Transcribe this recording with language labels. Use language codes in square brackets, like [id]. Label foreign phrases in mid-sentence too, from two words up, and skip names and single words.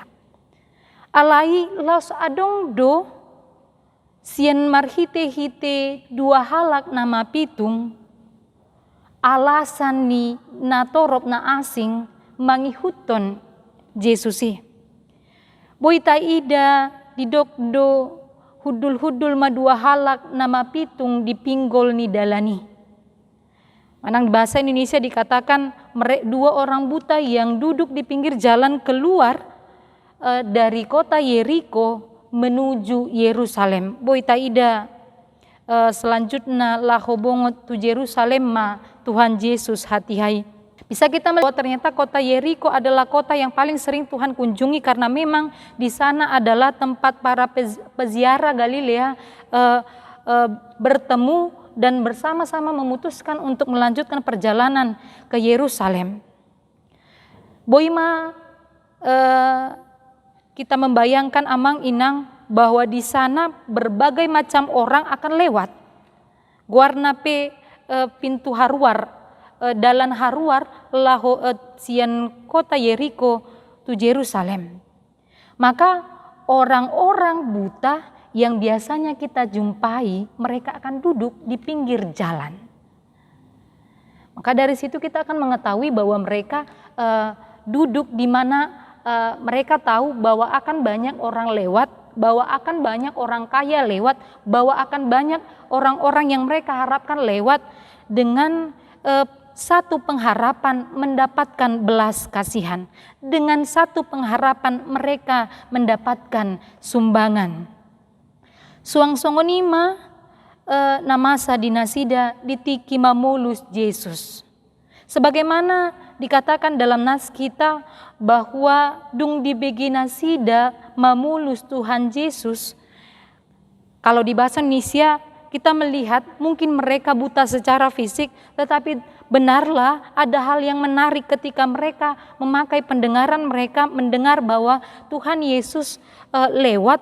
[bbc] Alai laos adong do sian marhite-hite dua halak nama pitung alasan ni na torop na asing mangihuton Yesusi. Boy taida didokdo hudul-hudul madua halak nama pitung dipinggol ni dalani. [id] Manang bahasa Indonesia dikatakan dua orang buta yang duduk di pinggir jalan keluar dari kota Yeriko menuju Yerusalem. [bbc] Boy taida selanjutnya lahobongot tu Yerusalem ma Tuhan Yesus hatihai. [id] Bisa kita melihat ternyata kota Yeriko adalah kota yang paling sering Tuhan kunjungi karena memang di sana adalah tempat para peziarah Galilea bertemu dan bersama-sama memutuskan untuk melanjutkan perjalanan ke Yerusalem. Boima kita membayangkan [bbc] amang inang [id] bahwa di sana berbagai macam orang akan lewat. [bbc] Guarnape pintu haruar dalan haruar laho sian kota Yeriko tu Yerusalem. [id] Maka orang-orang buta yang biasanya kita jumpai mereka akan duduk di pinggir jalan. Maka dari situ kita akan mengetahui bahwa mereka duduk di mana mereka tahu bahwa akan banyak orang lewat bahwa akan banyak orang kaya lewat, bahwa akan banyak orang-orang yang mereka harapkan lewat, dengan satu pengharapan mendapatkan belas kasihan, dengan satu pengharapan mereka mendapatkan sumbangan. [bbc] Suang songonima namasa dinasida ditiki mamulus Yesus. [id] Sebagaimana dikatakan dalam nas kita bahwa [bbc] dung dibegi nasida mamulus Tuhan Yesus. [id] Kalau di bahasa Indonesia kita melihat mungkin mereka buta secara fisik, tetapi benarlah ada hal yang menarik ketika mereka memakai pendengaran mereka, mendengar bahwa Tuhan Yesus lewat.